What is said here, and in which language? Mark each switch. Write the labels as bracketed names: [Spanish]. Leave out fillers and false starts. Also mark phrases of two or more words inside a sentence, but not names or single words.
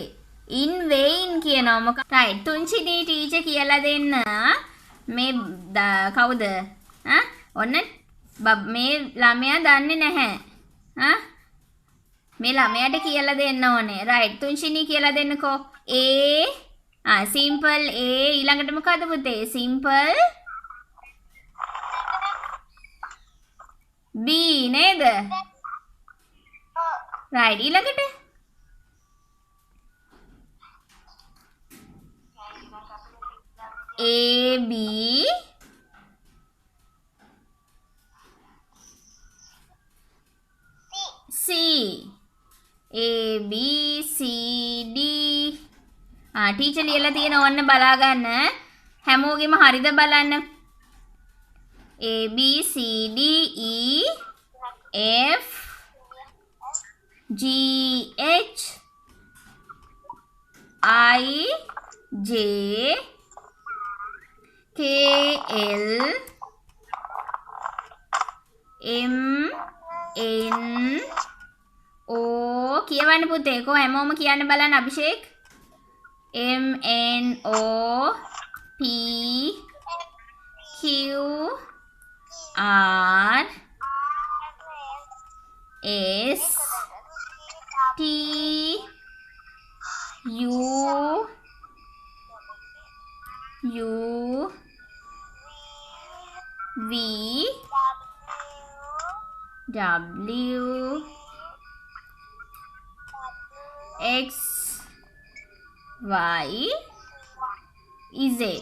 [English] in vain [Sinhala] කියනවා මොකක්? right. තුන්සිනි ටීචර් කියලා දෙන්න. මේ කවුද? ඔන්න මේ ළමයා දන්නේ නැහැ. මේ ළමයාට කියලා දෙන්න ඕනේ. right. තුන්සිනි කියලා දෙන්නකෝ. [English] A simple A [Sinhala] ඊළඟට මොකද පුතේ? [English] simple B [Sinhala] නේද? right ඊළඟට [English] A B C A B C D [Sinhala] ටීචර් ලියලා තියෙන ඕන්න බලා ගන්න. හැමෝගෙම හරිද බලන්න. [English] A B C D E F G H I J K L M N O [Sinhala] කියවන්න පුතේ. කො හැමෝම කියන්න බලන්න අභිෂේක්. [English] M N O P Q R S T U V W X Y Z.